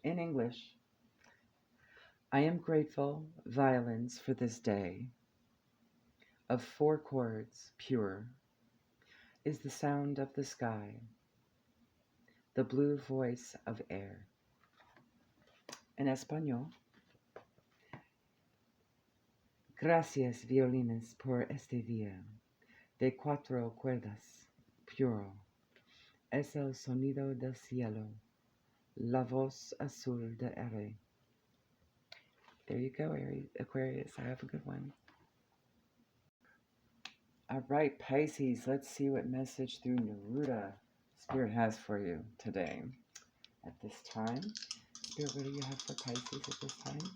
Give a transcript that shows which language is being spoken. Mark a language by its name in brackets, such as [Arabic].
[English] In English, I am grateful, violins, for this day. Of 4 chords, pure, is the sound of the sky, the blue voice of air. [Spanish] En español. Gracias, violines, por este día de 4 cuerdas, puro. Es el sonido del cielo, la voz azul de Aries. [English] There you go, Aries, Aquarius. Have a good one. All right, Pisces, let's see what message through Neruda Spirit has for you today at this time. Spirit, what do you have for Pisces at this time?